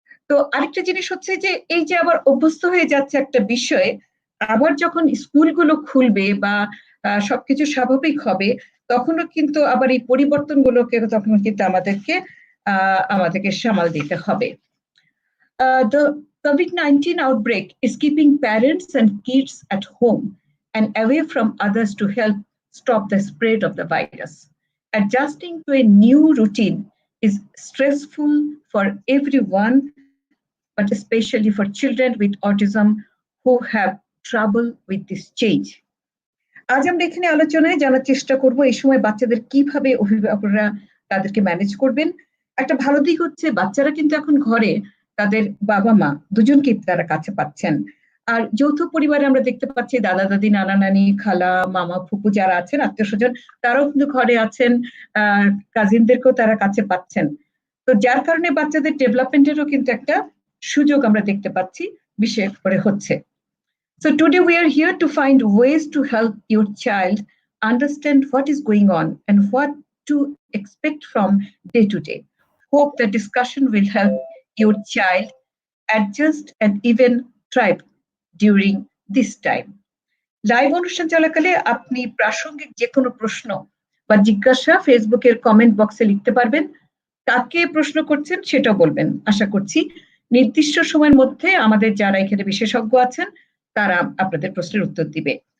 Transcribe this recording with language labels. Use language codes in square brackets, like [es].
[bn] তো আরেকটা জিনিস হচ্ছে যে এই যে আবার অভ্যস্ত হয়ে যাচ্ছে একটা বিষয়ে, আবার যখন স্কুলগুলো খুলবে বা সবকিছু স্বাভাবিক হবে, তখনও কিন্তু আবার এই পরিবর্তনগুলোকে তখন কিন্তু আমাদেরকে সামাল দিতে হবে। [en] The COVID-19 outbreak is keeping parents and kids at home and away from others to help stop the spread of the virus. Adjusting to a new routine is stressful for everyone, but especially for children with autism who have trouble with this change. [bn] আজ আমরা এখানে আলোচনায় জানার চেষ্টা করব এই সময় বাচ্চাদের কিভাবে অভিভাবকরা তাদেরকে ম্যানেজ করবেন। একটা ভালো দিক হচ্ছে বাচ্চারা কিন্তু এখন ঘরে তাদের বাবা মা দুজনকে তারা কাছে পাচ্ছেন। আর যৌথ পরিবারে আমরা দেখতে পাচ্ছি দাদা দাদি, নানা নানি, খালা, মামা, ফুপু যারা আছেন, আত্মীয় স্বজন, তারাও কিন্তু ঘরে আছেন, কাজিনদেরকেও তারা কাছে পাচ্ছেন। তো যার কারণে বাচ্চাদের ডেভেলপমেন্টেরও কিন্তু একটা সুযোগ আমরা দেখতে পাচ্ছি বিশেষ করে হচ্ছে। [en] So today we are here to find ways to help your child understand what is going on and what to expect from day to day. Hope the discussion will help your child adjust and even thrive during this time. [bn] Live অনুষ্ঠান চলাকালে আপনি প্রাসঙ্গিক যে কোনো প্রশ্ন বা জিজ্ঞাসা ফেসবুকের কমেন্ট বক্সে লিখতে পারবেন। কাকে প্রশ্ন করছেন সেটাও বলবেন। আশা করছি নির্দিষ্ট সময়ের মধ্যে আমাদের যারা এখানে বিশেষজ্ঞ আছেন তারা আপনাদের প্রশ্নের উত্তর দিবে।